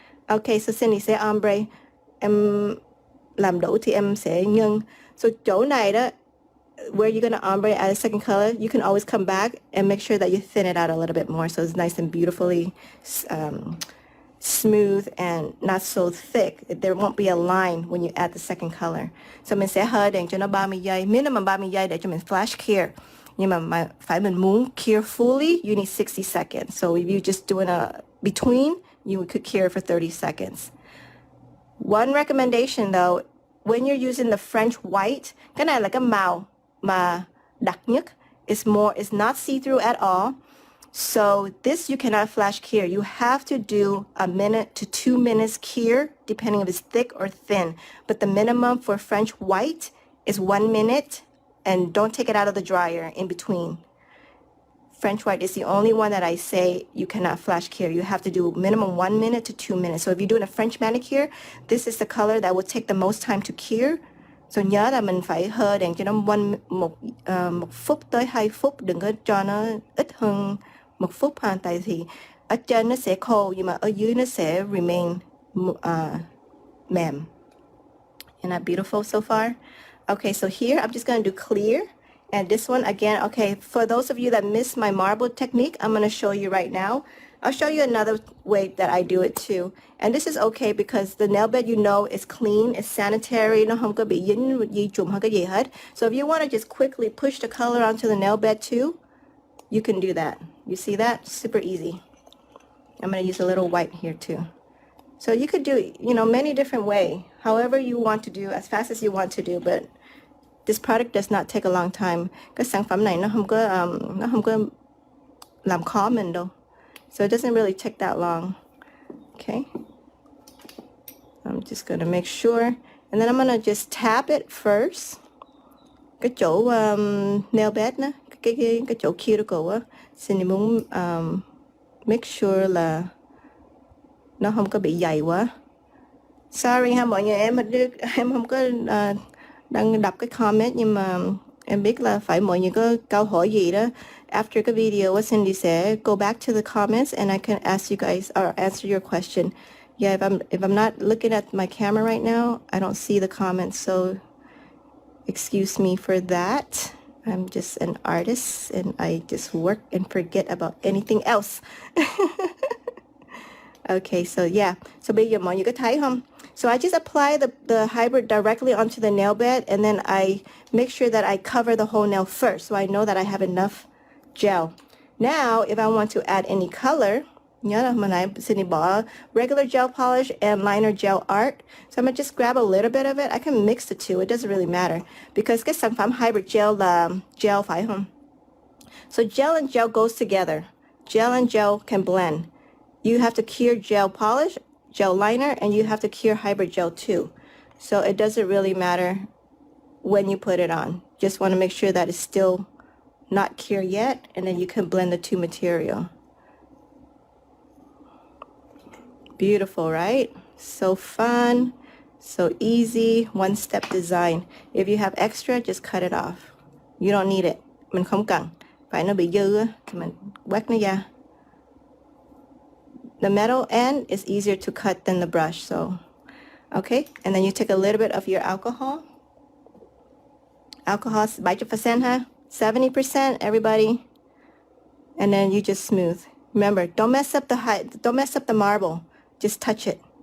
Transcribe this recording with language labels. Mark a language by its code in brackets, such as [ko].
[en] Okay, so Cindy say ombre. [vi] Em làm đủ thì em sẽ nhân. [en] So [vi] chỗ này đó, [en] where you're going to ombre add a second color, you can always come back and make sure that you thin it out a little bit more so it's nice and beautifully smooth and not so thick. There won't be a line when you add the second color. [vi] So mình sẽ hơi đèn cho nó 30 giây, minimum 30 giây để cho mình [en] flash clear. [vi] Nhưng mà phải mình muốn clear fully, [en] you need 60 seconds. So if you just doing a between, you could clear for 30 seconds. One recommendation though, when you're using the French white, [vi] cái này là cái màu mà đặc nhất. [en] It's not see-through at all. So this you cannot flash cure. You have to do a minute to 2 minutes cure, depending if it's thick or thin. But the minimum for French white is 1 minute, and don't take it out of the dryer in between. French white is the only one that I say you cannot flash cure. You have to do minimum 1 minute to 2 minutes. So if you're doing a French manicure, this is the color that will take the most time to cure. [vi] So nhớ là mình phải hơ đèn cho nó một phút tới 2 phút, đừng có cho nó ít hơn 1 phút ha, tại vì ở trên nó sẽ khô nhưng mà ở dưới nó sẽ remain mềm. [en] Isn't that beautiful so far? Okay, so here I'm just going to do clear. And this one again, okay, for those of you that missed my marble technique, I'm going to show you right now. I'll show you another way that I do it too. And this is okay because the nail bed, you know, is clean, it's sanitary, [vi] nó không có bị dính gì trùng hay cái gì hết. [en] So if you want to just quickly push the color onto the nail bed too, you can do that. You see that? Super easy. I'm going to use a little white here too. So you could do, you know, many different ways, however you want to do, as fast as you want to do, but this product does not take a long time. [vi] Cái sản phẩm này nó không có làm khó mình đâu. [en] So it doesn't really take that long. Okay. I'm just going to make sure. And then I'm going to just tap it first. [vi] Cái chỗ nail bed đó, cái chỗ cuticle á. Xin đi muốn [en] make sure [vi] là nó không có bị dày quá. Sorry ha mọi người, em không có đang đọc cái comment nhưng mà em biết là phải mọi người có câu hỏi gì đó. [en] After cái video, Cindy sẽ go back to the comments and I can ask you guys or answer your question. Yeah, if I'm not looking at my camera right now, I don't see the comments, so excuse me for that. I'm just an artist and I just work and forget about anything else. Okay, so yeah. [vi] So bây giờ mọi người có thấy không? [en] So I just apply the hybrid directly onto the nail bed and then I make sure that I cover the whole nail first so I know that I have enough gel. Now, if I want to add any color, [vi] nhớ là mình lại xin bỏ [en] regular gel polish and liner gel art. So I'm going to just grab a little bit of it. I can mix the two. It doesn't really matter. Because [vi] cái sản phẩm hybrid gel là gel phải không? [en] So gel and gel goes together. Gel and gel can blend. You have to cure gel polish, gel liner, and you have to cure hybrid gel too. So it doesn't really matter when you put it on. Just want to make sure that it's still not clear yet, and then you can blend the two material. Beautiful, right? So fun, so easy, one-step design. If you have extra, just cut it off. You don't need it. [vi] Mình không cần. Phải nó bị dư á, thì mình quét nó ra. [en] The metal end is easier to cut than the brush, so okay. And then you take a little bit of your alcohol. Alcohol 7%, huh? 70%, everybody. And then you just smooth. Remember, don't mess up the marble. Just touch it.